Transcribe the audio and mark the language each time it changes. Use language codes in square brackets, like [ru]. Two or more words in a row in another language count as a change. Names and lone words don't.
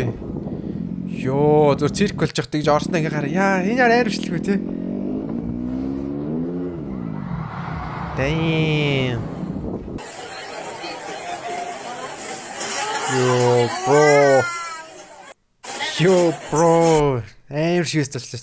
[mn] Йоо, зөв цирк болж явах гэж орсноо ингээ хараа. Яа, энэ яа амар бичлэг үү те. [en] Damn. Yo, bro. [mn] Амар шивээс болчихлоо.